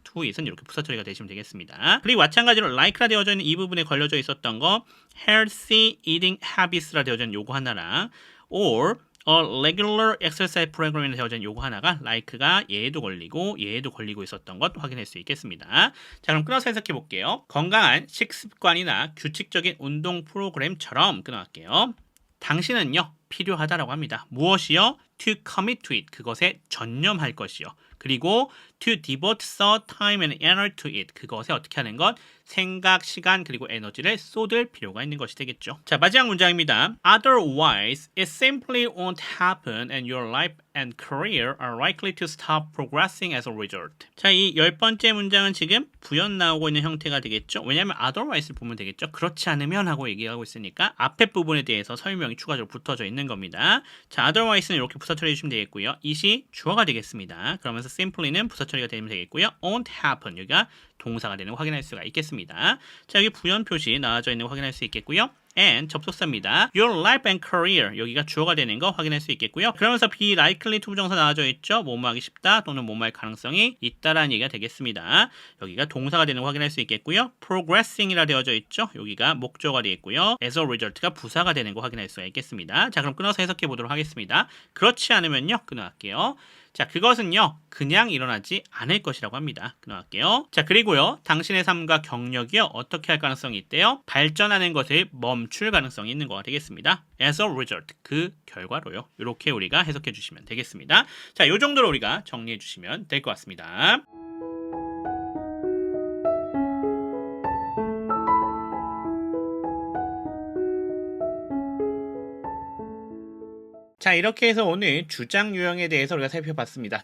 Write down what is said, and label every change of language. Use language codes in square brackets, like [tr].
[ko] to it은 이렇게 부사 처리가 되시면 되겠습니다. 그리고 마찬가지로 like라 되어져 있는 이 부분에 걸려져 있었던 거 [en] healthy eating habits [ko] 라 되어져 있는 요거 하나랑 [en] or a regular exercise program [ko] 이라 되어져 있는 요거 하나가 like가 얘에도 걸리고 얘에도 걸리고 있었던 것 확인할 수 있겠습니다. 자, 그럼 끊어서 해석해 볼게요. 건강한 식습관이나 규칙적인 운동 프로그램처럼 끊어갈게요. 당신은요 필요하다라고 합니다. 무엇이요? [en] To commit to it. [ko] 그것에 전념할 것이요. [en] 그리고 to devote thought, time, and energy to it. [ko] 그것에 어떻게 하는 것? 생각, 시간, 그리고 에너지를 쏟을 필요가 있는 것이 되겠죠. 자, 마지막 문장입니다. [en] Otherwise, it simply won't happen and your life and career are likely to stop progressing as a result. [ko] 자, 이 10번째 문장은 지금 부연 나오고 있는 형태가 되겠죠. 왜냐하면 otherwise를 보면 되겠죠. 그렇지 않으면 하고 얘기하고 있으니까 앞에 부분에 대해서 설명이 추가적으로 붙어져 있는 겁니다. 자, otherwise는 이렇게 부사 처리해 주시면 되겠고요. it이 주어가 되겠습니다. 그러면서 simply는 부사 처리가 되면 되겠고요. won't happen 여기가 동사가 되는 거 확인할 수가 있겠습니다. 자, 여기 부연 표시 나와져 있는 거 확인할 수 있겠고요. and 접속사입니다. [en] Your life and career [ko] 여기가 주어가 되는 거 확인할 수 있겠고요. 그러면서 be likely to 부정사 나와져 있죠. 뭐뭐 하기 쉽다 또는 뭐뭐 할 가능성이 있다라는 얘기가 되겠습니다. 여기가 동사가 되는 거 확인할 수 있겠고요. progressing이라 되어져 있죠. 여기가 목적어가 되겠고요. as a result가 부사가 되는 거 확인할 수가 있겠습니다. 자, 그럼 끊어서 해석해 보도록 하겠습니다. 그렇지 않으면요 끊어갈게요. 자, 그것은요 그냥 일어나지 않을 것이라고 합니다. 끊어갈게요. 자, 그리고요 당신의 삶과 경력이요 어떻게 할 가능성이 있대요? 발전하는 것을 멈출 가능성이 있는 거가 되겠습니다. [en] as a result [ko] 그 결과로요. 이렇게 우리가 해석해 주시면 되겠습니다. 자, 요 정도로 우리가 정리해 주시면 될 것 같습니다. 자, 이렇게 해서 오늘 주장 유형에 대해서 우리가 살펴봤습니다.